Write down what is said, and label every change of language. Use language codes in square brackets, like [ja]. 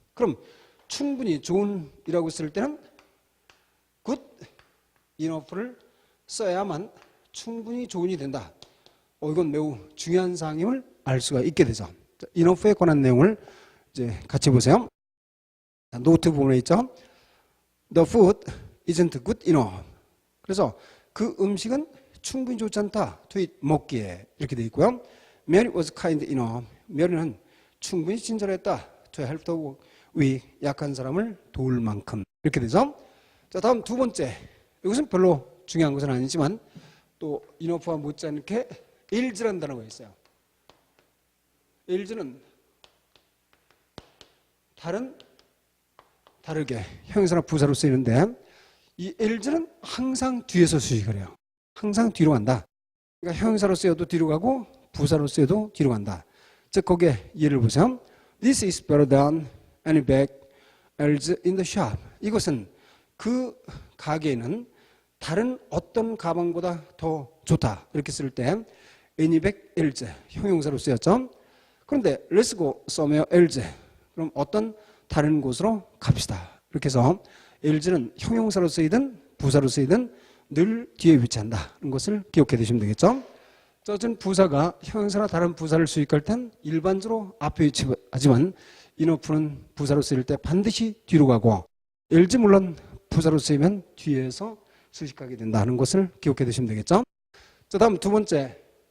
[ko] 그럼 충분히 좋은이라고 쓸 때는 good enough 를 써야만 충분히 좋은이 된다. 이건 매우 중요한 사항임을 알 수가 있게 되죠. enough에 관한 내용을 이제 같이 보세요. 노트 부분에 있죠. [en] The food isn't good enough. [ko] 그래서 그 음식은 충분히 좋지 않다. to eat 먹기에 이렇게 되어 있고요. [en] Mary was kind enough. [ko] 메리는 충분히 친절했다. [en] to help the weak. [ko] 약한 사람을 도울 만큼 이렇게 되죠. 자, 다음 두 번째. 이것은 별로 중요한 것은 아니지만 또 enough와 못지않게 ils라는 단어가 있어요. ils는 다르게 형용사나 부사로 쓰이는데 이 ils는 항상 뒤에서 수식을 해요. 항상 뒤로 간다. 그러니까 형용사로 쓰여도 뒤로 가고 부사로 쓰여도 뒤로 간다. 즉 거기에 예를 보세요. [en] This is better than any bag else in the shop. [ko] 이것은 그 가게에는 다른 어떤 가방보다 더 좋다. 이렇게 쓸 때 any bag else 형용사로 쓰였죠. [en] 그런데 let's go somewhere else. [ko] 그럼 어떤 다른 곳으로 갑시다. 이렇게 해서 else는 형용사로 쓰이든 부사로 쓰이든 늘 뒤에 위치한다는 것을 기억해 두시면 되겠죠. 어쨌든 부사가 형용사나 다른 부사를 수식할 땐 일반적으로 앞에 위치하지만 enough는 부사로 쓰일 때 반드시 뒤로 가고 else 물론 부사로 쓰이면 뒤에서 수식하게 된다는 것을 기억해 두시면 되겠죠. 자, 다음 두 번째.